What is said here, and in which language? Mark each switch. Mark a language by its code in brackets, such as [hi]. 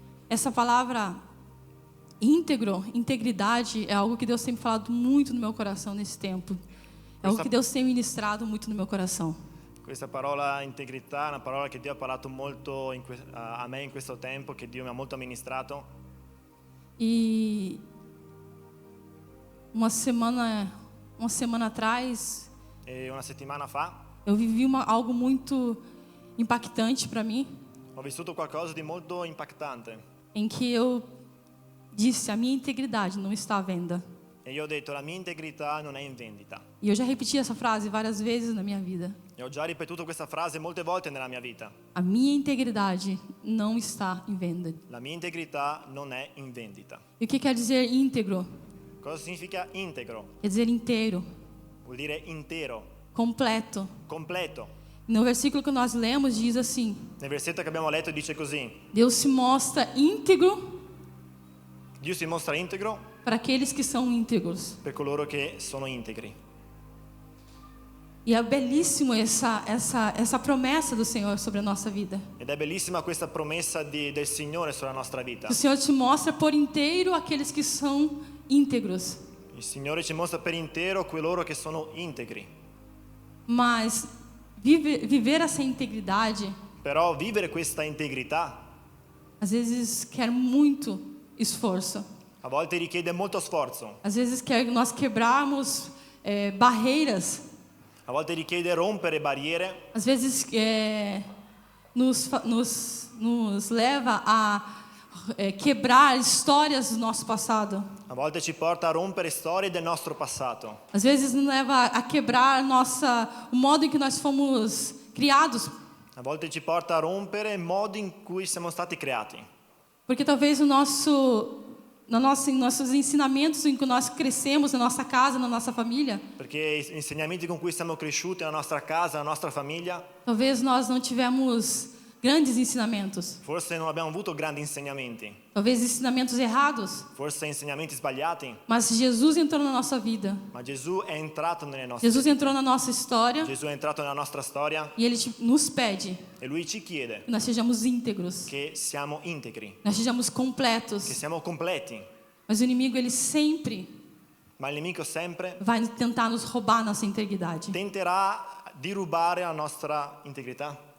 [pt] Essa palavra íntegro, integridade, é algo que Deus tem falado muito no meu coração nesse tempo. É algo que Deus tem ministrado muito no meu coração. [it] Questa parola integrità è una parola che Dio ha parlato molto a me in questo tempo, che Dio mi ha molto amministrato. [pt] E uma semana atrás, [it] E una settimana fa [pt] eu vivi algo muito impactante para mim, [it] ho vissuto qualcosa di molto impattante. [pt] em que eu disse: a minha integridade não está à venda. [it] E io ho detto: la mia integrità non è in vendita. [pt] E eu já repeti essa frase várias vezes na minha vida. [it] E ho già ripetuto questa frase molte volte nella mia vita. [pt] A minha integridade não está em venda. [it] La mia integrità non è in vendita. [pt] E o que quer dizer íntegro? [it] Cosa significa integro? [pt] Quer dizer inteiro, [it] Vuol dire intero, [pt] completo. [it] completo. [pt] No versículo que nós lemos diz assim: [it] Nel versetto che abbiamo letto dice così: [pt] Deus se mostra íntegro [it] Dio si mostra integro [pt] para aqueles que são íntegros. [it] per coloro che sono integri. [pt] E é belíssimo essa promessa do Senhor sobre a nossa vida. [it] Ed è bellissima questa promessa del Signore sulla nostra vita. [pt] O Senhor te mostra por inteiro aqueles que são íntegros. [it] Il Signore ci mostra per intero coloro che sono integri. [pt] Mas viver essa integridade, [it] Però vivere questa integrità [pt] às vezes quer muito esforço. [it] a volte richiede molto sforzo, [pt] Às vezes quer nós quebrarmos barreiras. [it] a volte richiede rompere barriere, [pt] Às vezes nos leva a quebrar histórias do nosso passado. [it] a volte ci porta a rompere storie del nostro passato, [pt] Às vezes nos leva a quebrar o modo em que nós fomos criados. [it] a volte ci porta a rompere il modo in cui siamo stati creati. [pt] Porque talvez nossos ensinamentos em que nós crescemos na nossa casa, na nossa família, [it] Perché gli insegnamenti con cui siamo cresciuti nella nostra casa, nella nostra famiglia, [pt] talvez nós não tivemos grandes ensinamentos, [it] Forse non abbiamo avuto grandi insegnamenti, [pt] talvez ensinamentos errados, [it] forse insegnamenti sbagliati, [pt] mas Jesus entrou na nossa vida. [it] ma Gesù è entrato nelle nostre [pt] Jesus entrou na nossa história [it] Gesù è entrato nella nostra storia [pt] e Ele nos pede [it] e Lui ci chiede [pt] que nós sejamos íntegros, [it] che siamo integri, [pt] nós sejamos [it] che [pt] completos. [it] siamo completi, [pt] Mas o inimigo, ele sempre [it] ma il nemico sempre [pt] vai tentar nos roubar nossa integridade. [it] tenterà di rubare la nostra integrità.